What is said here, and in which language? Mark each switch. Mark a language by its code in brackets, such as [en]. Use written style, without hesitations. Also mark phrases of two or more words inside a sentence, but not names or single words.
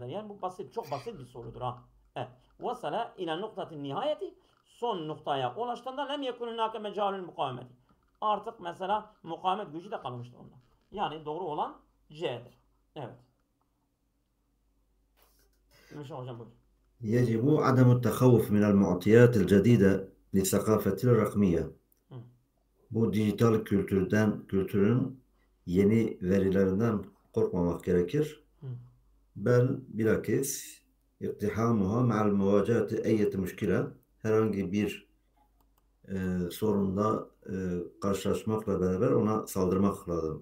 [tr] Yani bu basit, çok basit bir sorudur ha. Evet. [ar] وصل إلى نقطة نهايته [tr] son noktaya ulaştığında [ar] لم يكن هناك مجال المقاومة. [tr] Artık mesela mukavemet gücü de kalmıştır onda. Yani doğru olan C'dir. Evet. Müşah hocam buyur. [ar] يجب عدم التخوف من المعطيات الجديدة للثقافة الرقمية. [tr] Bu dijital kültürün yeni verilerinden korkmamak gerekir. [ar] بالعكس اقتحامها مع مواجهة أية مشكلة, [tr] herhangi bir sorunla karşılaşmakla beraber ona saldırmak lazım.